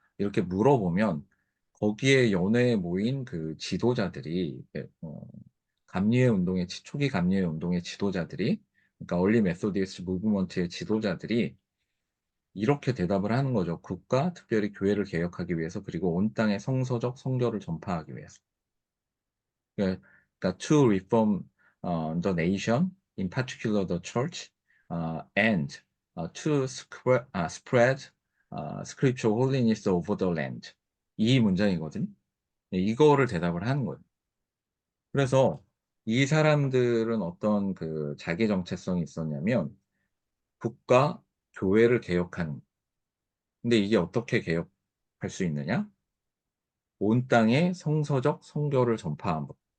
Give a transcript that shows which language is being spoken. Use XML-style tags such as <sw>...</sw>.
<ko>이렇게 물어보면 거기에 연회에 모인 그 지도자들이 감리회 운동의 초기 감리회 운동의 지도자들이, 그러니까 얼리 메소디스트 무브먼트의 지도자들이 이렇게 대답을 하는 거죠. 국가, 특별히 교회를 개혁하기 위해서, 그리고 온 땅에 성서적 성결을 전파하기 위해서. 예, 그러니까</ko> <en>to reform the nation, in particular the church, and to spread scriptural holiness over the land.</en> <ko>이 문장이거든요. 예, 이거를 대답을 하는 거예요. 그래서 이 사람들은 어떤 그 자기 정체성이 있었냐면 국가, 교회를 개혁하는. 근데 이게 어떻게 개혁할 수 있느냐? 온 땅에 성서적 성결을 전파함.</ko>